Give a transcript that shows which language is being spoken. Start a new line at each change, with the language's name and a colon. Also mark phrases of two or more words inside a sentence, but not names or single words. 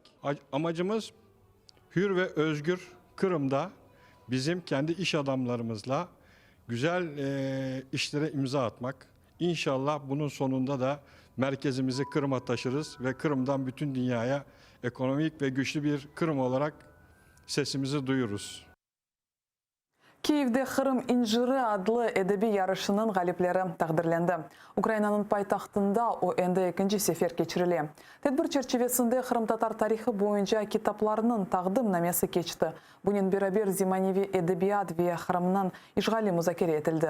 Turkish: Amacımız hür ve özgür Kırım'da bizim kendi iş adamlarımızla güzel işlere imza atmak. İnşallah bunun sonunda da merkezimizi Kırım'a taşırız ve Kırım'dan bütün dünyaya ekonomik ve güçlü bir Kırım olarak sesimizi duyururuz.
Crimean Tatar: Kiev'de Kırım İnciri adlı edebi yarışının galipleri takdirlendi. Ukrayna'nın paytahtında o endi ikinci sefer geçirildi. Tedbir çerçevesinde Kırım Tatar tarixi boyunca kitaplarının taqdim namesi geçti. Bunun beraber Zimanevi edebiyat ve Kırım'ın işgali müzakere edildi.